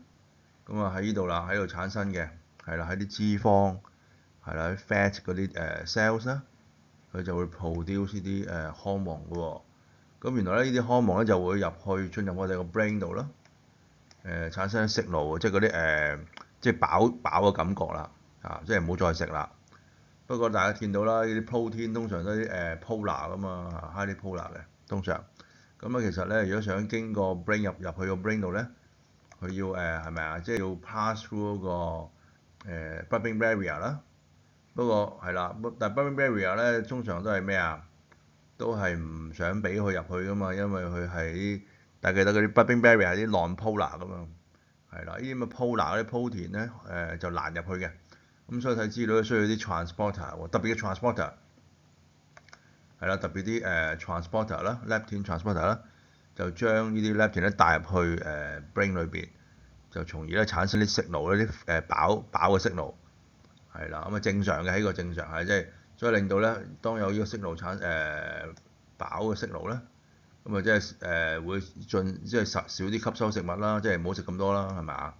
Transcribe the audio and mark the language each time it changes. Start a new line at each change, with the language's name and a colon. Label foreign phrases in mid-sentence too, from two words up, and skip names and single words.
Cantonese: 咁啊喺呢度啦，喺度產生嘅，係啦，喺啲脂肪，係啦，喺 fat 嗰啲cells 啦，佢就會 produce 呢啲荷蒙嘅喎。咁原來咧呢啲荷蒙咧就會進入我哋個 brain 度啦，產生 signal，即係嗰啲即係飽嘅感覺啦，即係唔好再食啦。不過大家見到啦，呢啲 protein 通常都係polar 噶嘛 ，
English: highly polar
Cantonese: 嘅通常。咁啊其實咧，如果想經過 brain 入去個 brain 度咧，佢要係咪啊？即係要
English: pass through
Cantonese: 嗰個
English: blood-brain barrier
Cantonese: 啦。不過係啦，但係
English: blood-brain barrier
Cantonese: 咧通常都係咩啊？都係唔想俾佢入去噶嘛，因為佢係大家記得嗰啲
English: blood-brain barrier
Cantonese: 係啲 non-polar 噶嘛。係啦，呢啲咁嘅 polar 嗰啲 protein 咧就難入去嘅。咁所以睇資料需要啲 transporter 喎，特別嘅 transporter 係啦，特別啲transporter 啦，
English: leptin transporter
Cantonese: 啦，就將呢啲 leptin 咧帶入去brain 裏邊，就從而咧產生啲 signal 咧啲飽嘅 signal 係啦，咁啊正常嘅喺個正常係即係，所以令到咧當有呢個 signal 飽嘅 signal 咧，咁啊即係會即係少啲吸收食物啦，即係唔好食咁多啦，係咪啊？